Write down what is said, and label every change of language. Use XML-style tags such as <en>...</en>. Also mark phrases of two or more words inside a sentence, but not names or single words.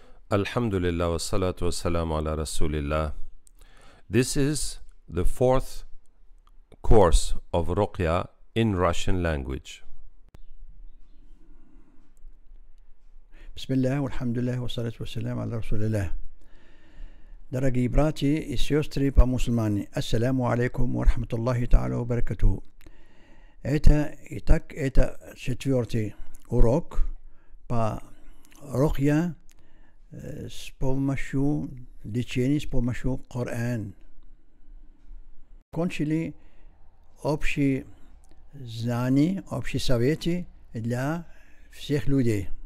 <ar>الحمد لله والصلاة والسلام على رسول الله.</ar> <en>This is the fourth course of Ruqya in Russian language.</en> <ar>بسم الله، الحمد لله، والصلاة والسلام على رسول الله.</ar> <ru>Дорогие братья и сестры по мусульмане,</ru> <ar>السلام عليكم ورحمة الله تعالى وبركاته.</ar> <ru>Это четвертый урок по Руqya с помощью лечения, с помощью Корана. Кончили общие знания, общие советы для всех людей.</ru>